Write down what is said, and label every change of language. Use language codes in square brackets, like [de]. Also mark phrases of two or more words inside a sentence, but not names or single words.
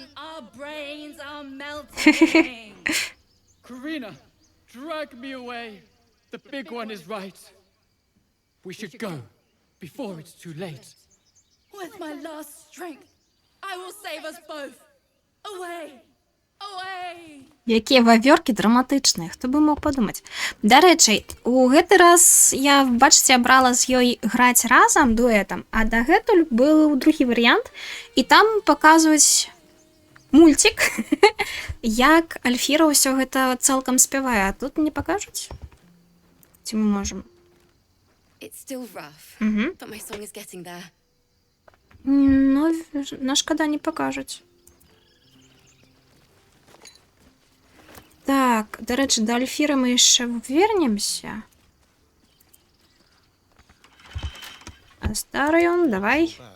[en] Our brains are melting. Karina, drag me away. The big one is right. We should go before it's too late. With my last strength, I will save us both. Away. Away. [be] Якія вавёркі драматычныя, хто бы мог падумаць. Дарэчы, у гэты раз я, бачыце, брала з ёй граць разам дуэтам, а дагэтуль быў другі варыянт, і там паказваюць мульцік, як Альфіра ўсё гэта цалкам спявае, а тут не пакажуць? Ці мы можам? [en] It's still rough, but my song is getting there. [be] Ну, на шкада не пакажуць. Так, дарэчы, да Альфіры мы яшчэ вернемся. Астарыён, давай.